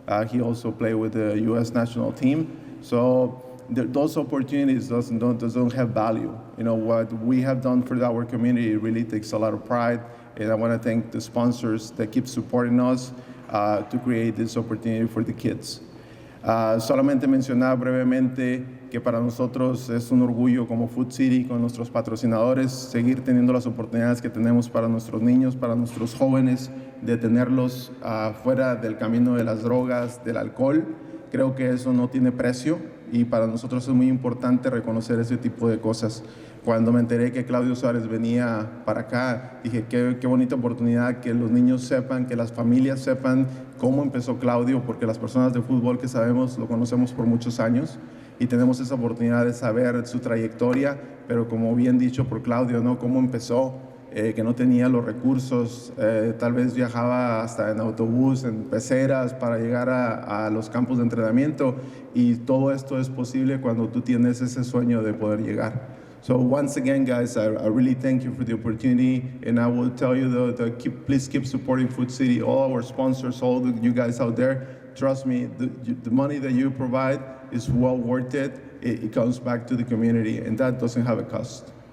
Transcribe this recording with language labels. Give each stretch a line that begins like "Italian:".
English: He also played with the U.S. national team. So those opportunities don't have value. What we have done for our community really takes a lot of pride, and I want to thank the sponsors that keep supporting us to create this opportunity for the kids.
Spanish: Solamente mencionar brevemente que para nosotros es un orgullo como Food City, con nuestros patrocinadores, seguir teniendo las oportunidades que tenemos para nuestros niños, para nuestros jóvenes, de tenerlos fuera del camino de las drogas, del alcohol. Creo que eso no tiene precio y para nosotros es muy importante reconocer ese tipo de cosas. Cuando me enteré que Claudio Suárez venía para acá, dije, qué bonita oportunidad que los niños sepan, que las familias sepan cómo empezó Claudio, porque las personas de fútbol que sabemos, lo conocemos por muchos años y tenemos esa oportunidad de saber su trayectoria, pero como bien dicho por Claudio, ¿no? Cómo empezó, que no tenía los recursos, tal vez viajaba hasta en autobús, en peceras para llegar a los campos de entrenamiento, y todo esto es posible cuando tú tienes ese sueño de poder llegar.
English: So once again, guys, I really thank you for the opportunity, and I will tell you please keep supporting Food City, all our sponsors, all you guys out there. Trust me, the money that you provide is well worth it. It comes back to the community, and that doesn't have a cost.